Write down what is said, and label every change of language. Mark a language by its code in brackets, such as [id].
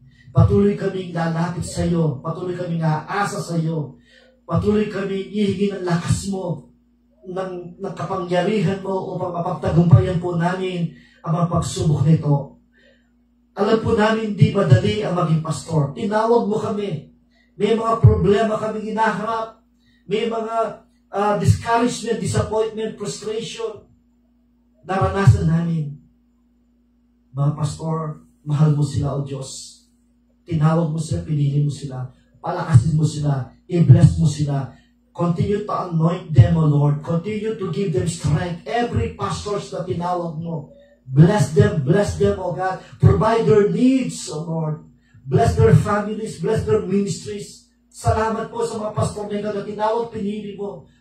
[tl] Patuloy kaming lalapit sa iyo, patuloy kaming aasa sa iyo, patuloy kaming ihingi ng lakas mo, ng kapangyarihan mo upang mapagtagumpayan po namin ang mga pagsubok nito. Alam po namin di madali ang maging pastor. Tinawag mo kami. May mga problema kami ginaharap. May mga discouragement, disappointment, frustration. Naranasan namin. Mga pastor, mahal mo sila, O Diyos. Tinawag mo sila, pinili mo sila. Palakasin mo sila. I-bless mo sila. [en] Continue to anoint them, O Lord. Continue to give them strength. Every pastors [tl] na tinawag mo, [en] bless them, O God. Provide their needs, O Lord. Bless their families, bless their ministries. [tl] Salamat po sa mga pastor na ikaw na tinawag, pinili mo.